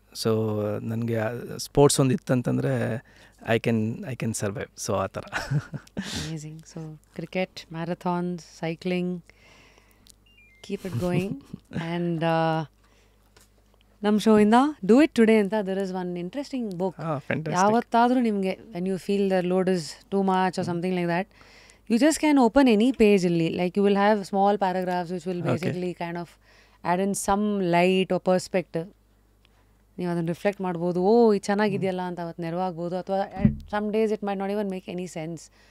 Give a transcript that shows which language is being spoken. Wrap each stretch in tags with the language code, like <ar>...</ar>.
<kn>So ನನಗೆ sports ಒಂದು ಇತ್ತಂತಂದರೆ</kn> <en>I can survive.</en> <kn>So ಆ ಥರ.</kn> <en>Amazing. So cricket, marathons, cycling, keep it going. And</en> <kn>ನಮ್ಮ ಶೋಯಿಂದ</kn> <en>Do it today ಅಂತ there is one interesting book.</en> <kn>ಯಾವತ್ತಾದರೂ ನಿಮಗೆ</kn> <en>When you feel the load is too much or something like that, you just can open any page illi, like you will have small paragraphs which will basically kind of add in some light or perspective.</en> <kn>ನೀವು ಅದನ್ನು reflect ಮಾಡ್ಬೋದು, ಓ ಇದು ಚೆನ್ನಾಗಿದೆಯಲ್ಲ ಅಂತ ಅವತ್ತು ನೆರವಾಗ್ಬೋದು. ಅಥವಾ</kn> <en>Some days it might not even make any sense.</en>